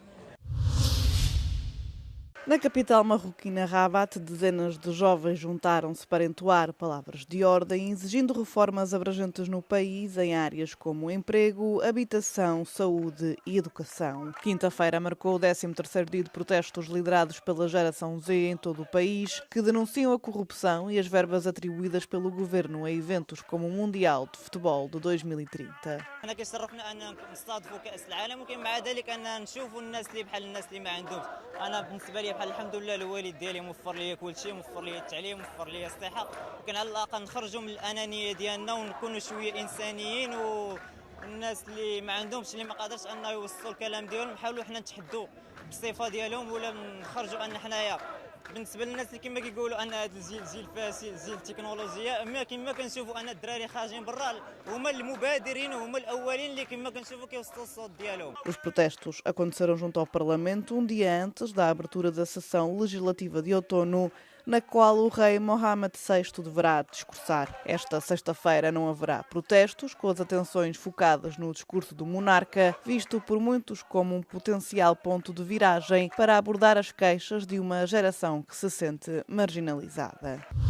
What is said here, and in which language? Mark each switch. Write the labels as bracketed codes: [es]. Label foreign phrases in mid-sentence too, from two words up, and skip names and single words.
[pt] Na capital marroquina Rabat, dezenas de jovens juntaram-se para entoar palavras de ordem, exigindo reformas abrangentes no país em áreas como emprego, habitação, saúde e educação. Quinta-feira marcou o 13º dia de protestos liderados pela geração Z em todo o país, que denunciam a corrupção e as verbas atribuídas pelo governo a eventos como o Mundial de Futebol de 2030. [ar] بحال الحمد لله الوالد ديالي موفر لي كل شيء، موفر لي التعليم، موفر لي الصحه، ولكن على الاقل نخرجوا من الانانيه ديالنا ونكونوا شويه انسانيين، والناس اللي ما عندهمش اللي ما قادرش انه يوصلوا الكلام ديالهم نحاولوا حنا نتحدوا بالصفه ديالهم ولا نخرجوا ان حنايا بالنسبه للناس اللي كما كيقولوا ان هذا الجيل فاسد، جيل التكنولوجيا، اما كما كنشوفوا ان الدراري خارجين برا هما المبادرين وهما الاولين اللي كما كنشوفوا كيوصلوا الصوت ديالهم. [pt] Os protestos aconteceram junto ao Parlamento um dia antes da abertura da sessão legislativa de outono, na qual o rei Mohammed VI deverá discursar. Esta sexta-feira não haverá protestos, com as atenções focadas no discurso do monarca, visto por muitos como um potencial ponto de viragem para abordar as queixas de uma geração que se sente marginalizada.